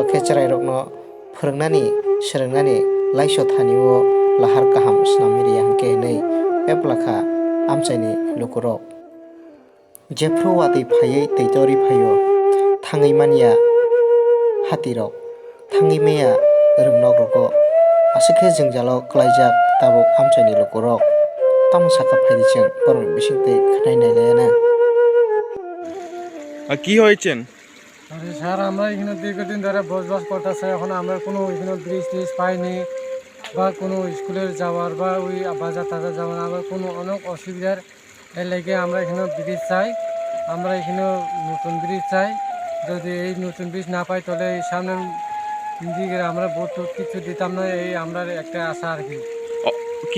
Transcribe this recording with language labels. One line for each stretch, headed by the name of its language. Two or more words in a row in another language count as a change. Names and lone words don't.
Kok Borok: khe cherai rokno phwrwngnani swrwngnani laisyo thanio lahar kaham swnamui riya hingkhe hinui peplakha amchaini lukurok jephru watui phaiui tei tori phaio thangui manya hatirok thangui maya rwngnok rogo aswkhe jwngjal o klaijak tabuk amchaini lukurok tamo saka phaidi chung borokni bisingtwi khwnai nailaiya na
Bangla: কি হয়েছেন? আরে স্যার আমরা এখানে দীর্ঘদিন ধরে বসবাস করতেছি এখন আমরা কোনো এখানে ব্রিজ টিজ পাইনি বা কোনো স্কুলের যাওয়ার বা ওই বাজার টাজার যাওয়ার আবার কোনো অনেক অসুবিধার এর লেগে আমরা এখানে ব্রিজ চাই আমরা এখানে নতুন ব্রিজ চাই যদি এই নতুন ব্রিজ না পাই তাহলে এই সামনের দিকে আমরা বোট কিছু দিতাম না এই আমরা একটা আশা আর কি